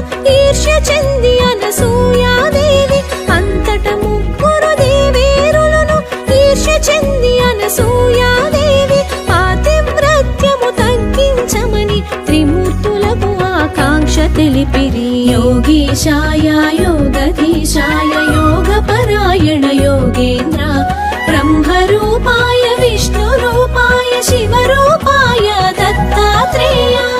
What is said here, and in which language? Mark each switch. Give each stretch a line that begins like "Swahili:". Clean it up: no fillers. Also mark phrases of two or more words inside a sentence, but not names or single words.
Telugu: ఈర్ష్య చెంది అనసూయాదేవి అంతట ముగ్గురు దేవేరులను ఈర్ష్య చెంది అనసూయాదేవి పాతివ్రత్యము తగ్గించమని త్రిమూర్తులకు ఆకాంక్ష తెలిపిరి
Sanskrit: योगीशाय योगधीशाय योगपरायण योगेन्द्र ब्रह्मरूपाय विष्णुरूपाय शिवरूपाय दत्तात्रेय